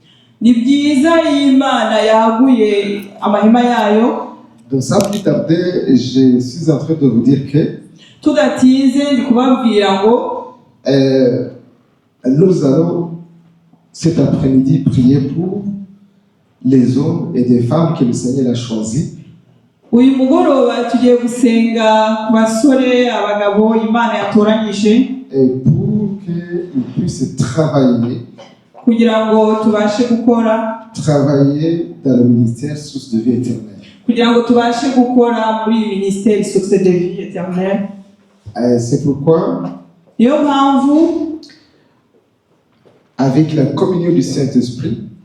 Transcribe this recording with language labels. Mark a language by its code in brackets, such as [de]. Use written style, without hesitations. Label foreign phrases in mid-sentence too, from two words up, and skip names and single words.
[fr] Donc sans plus tarder, je suis en train de vous dire que nous allons cet après-midi prier pour les hommes et des femmes que le Seigneur a choisis. [rw] Uyu mugoroba tugiye gusenga ku basore abagabo Imana yatoranyije [fr] pour qu'ils puissent travailler travailler dans le ministère source de vie éternelle. C'est pourquoi avec la communion du Saint-Esprit